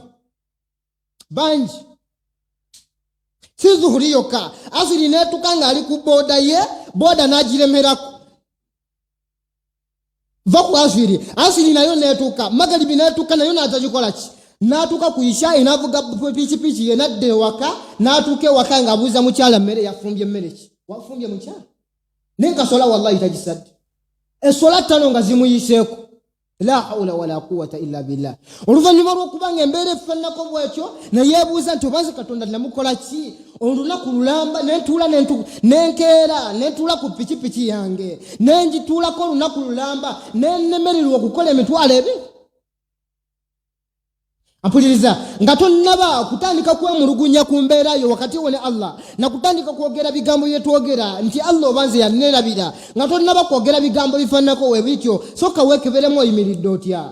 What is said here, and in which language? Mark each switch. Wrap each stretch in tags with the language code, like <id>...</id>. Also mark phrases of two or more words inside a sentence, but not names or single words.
<lg>Bangi si zuhuri yokka asiri n'etuuka ng'ali ku booda ye booda n'agiremerako va ku asiri nayo n'etuuka magalibi n'etuuka nayo n'atagikola ki n'atuuka ku isha n'avuga pikipiki ye n'adda ewaka n'atuuka ewaka ng'abuuza mukyala mmere yafumbye mmere ki wafumbye mukyala naye nkasola wallahi tagisadde esola ttano nga zimuyiseeko</lg> <ar>لا حول ولا قوة إلا بالله.</ar> <lg>Oluvannyuma lw'okubanga embeera efaananako bw'ekyo neyeebuuza nti obanze Katonda namukola ki. Olunaku lulamba nenkeera nentuula ku pikipiki yange nenjituulako olunaku lulamba nennemererwa okukola emitwalo ebiri. Ampuliriza nga tonnaba kutandika kwemulugunya ku mbeera yo wakati wo ne Allah na kutandika kwogera bigambo bye twogera nti Allah obanze yannerabira nga tonnaba kwogera bigambo bifaananako we bityo sokka weekeberemu oyimiridde otya.</lg>